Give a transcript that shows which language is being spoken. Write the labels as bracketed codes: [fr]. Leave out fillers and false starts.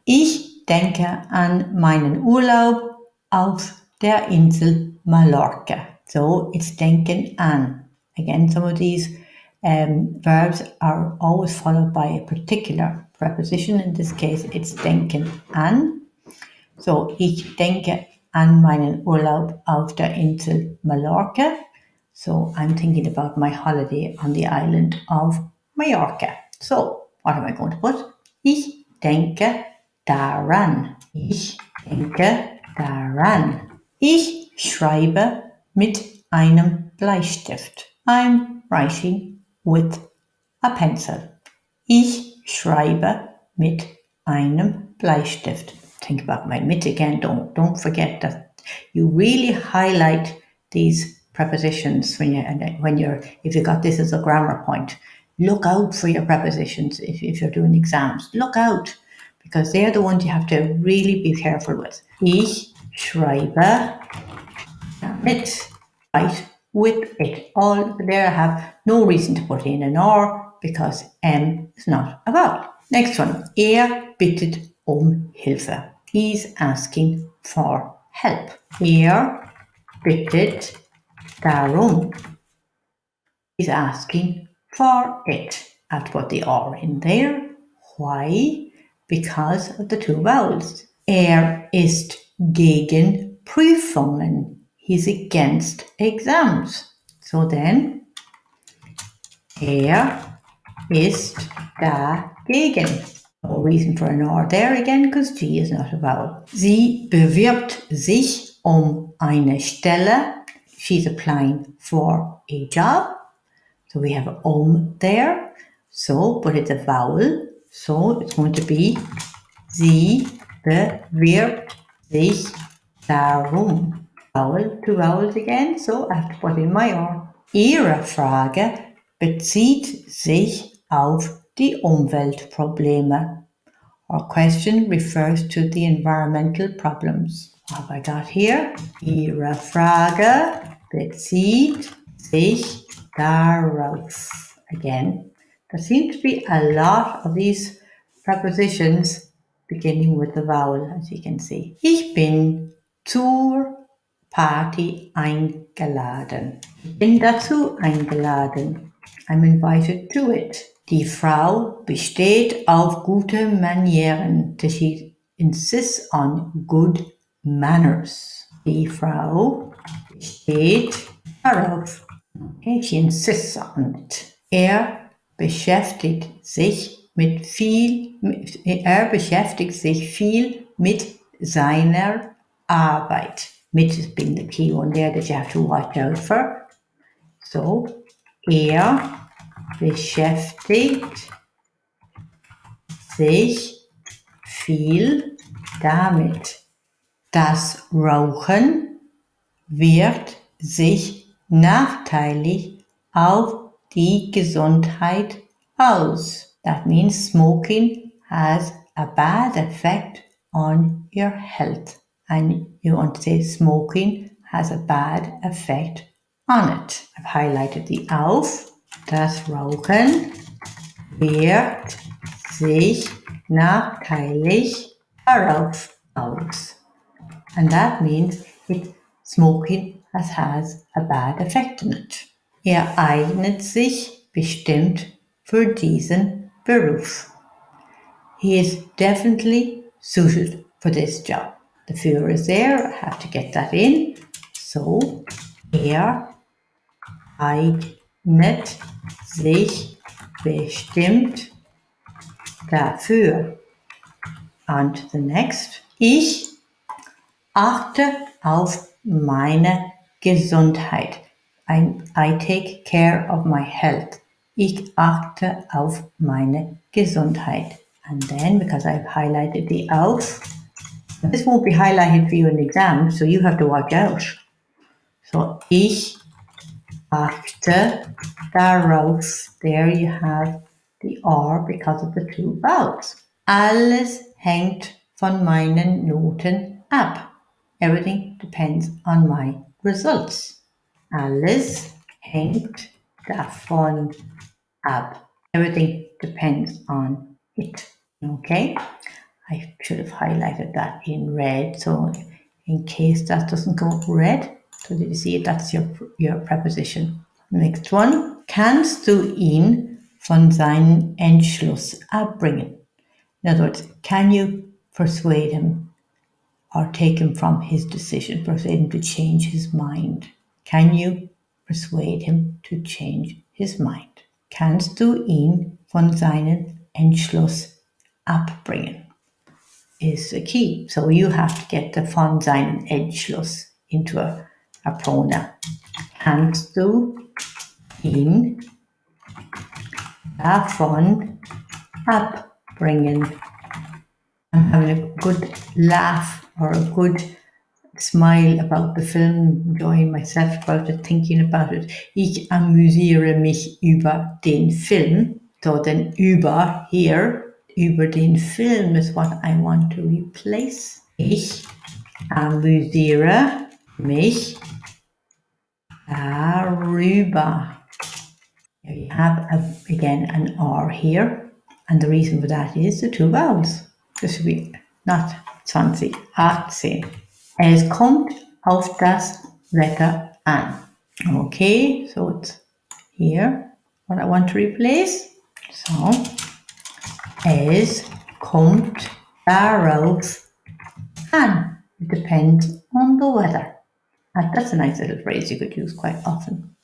[de] Ich denke an meinen Urlaub auf der Insel Mallorca. [en] So it's denken an. Again, some of these verbs are always followed by a particular preposition. In this case, it's denken an. [de] So, ich denke an meinen Urlaub auf der Insel Mallorca. [en] So, I'm thinking about my holiday on the island of Mallorca. So, what am I going to put? [de] Ich denke daran. Ich denke daran. Ich schreibe mit einem Bleistift. [en] I'm writing with a pencil. [de] Ich schreibe mit einem Bleistift. [en] Think about my mit again. Don't forget that you really highlight these prepositions if you got this as a grammar point. Look out for your prepositions if you're doing exams. Look out, because they're the ones you have to really be careful with. [de] Ich schreibe mit, [en] right, with it. All there I have no reason to put in an or, because M is not a vowel. Next one. [de] Bittet Hilfe. [en] He's asking for help. [de] Bittet darum. [en] He's asking for it. I have to put the or in there. Why? Because of the two vowels. [de] Ist gegen Prüfungen. [en] He's against exams. So then, [de] ist dagegen. [en] No reason for an or there again, because G is not a vowel. [de] Sie bewirbt sich eine Stelle. [en] She's applying for a job. So we have there. So, but it's a vowel. So it's going to be [de] sie bewirbt sich darum. [en] Vowel, two vowels again. So I have to put in my or. [de] Ihre Frage bezieht sich auf die Umweltprobleme. [en] Our question refers to the environmental problems. What have I got here? [de] Ihre Frage bezieht sich darauf. [en] Again, there seems to be a lot of these prepositions beginning with the vowel, as you can see. [de] Ich bin zur Party eingeladen. Ich bin dazu eingeladen. [en] I'm invited to it. [de] Die Frau besteht auf gute Manieren. [en] She insists on good manners. [de] Die Frau besteht darauf. [en] Okay, she insists on it. [de] Beschäftigt sich viel mit seiner Arbeit. [en] Mit has been the key one there that you have to watch out for. [de] So, beschäftigt sich viel damit. Das Rauchen wirkt sich nachteilig auf die Gesundheit aus. [en] That means smoking has a bad effect on your health. And you want to say smoking has a bad effect on it. I've highlighted the auf. [de] Das Rauchen wirkt sich nachteilig darauf aus. [en] And that means smoking has a bad effect on it. [de] Eignet sich bestimmt für diesen Beruf. [en] He is definitely suited for this job. The Führer is there, I have to get that in. [de] So, eignet sich bestimmt dafür. [en] And the next. [de] Ich achte auf meine Gesundheit. [en] I take care of my health. [de] Ich achte auf meine Gesundheit. [en] And then, because I've highlighted the auf, this won't be highlighted for you in the exam, so you have to watch out. [de] So, ich achte darauf. [en] There you have the R because of the two vowels. [de] Alles hängt von meinen Noten ab. [en] Everything depends on my results. [de] Alles hängt davon ab. [en] Everything depends on it. Okay? I should have highlighted that in red, so in case that doesn't go up red. So did you see it? That's your preposition. Next one. [de] Kannst du ihn von seinem Entschluss abbringen? [en] In other words, can you persuade him or take him from his decision, persuade him to change his mind? Can you persuade him to change his mind? [de] Kannst du ihn von seinem Entschluss abbringen? [en] Is the key. So you have to get the [de] von seinen Entschluss [en] into a pronoun. [de] Kannst du ihn davon abbringen? [en] I'm having a good laugh or a good smile about the film, enjoying myself about it, thinking about it. [de] Ich amüsiere mich über den Film. [en] So then über here, [de] über den Film [en] is what I want to replace. [de] Ich amüsiere mich darüber. [en] Here you have, again, an R here. And the reason for that is the two vowels. This should be not 20, 18. [de] Es kommt auf das Wetter an. [en] Okay, so it's here what I want to replace. [de] So, es kommt darauf an. [en] It depends on the weather. And that's a nice little phrase you could use quite often.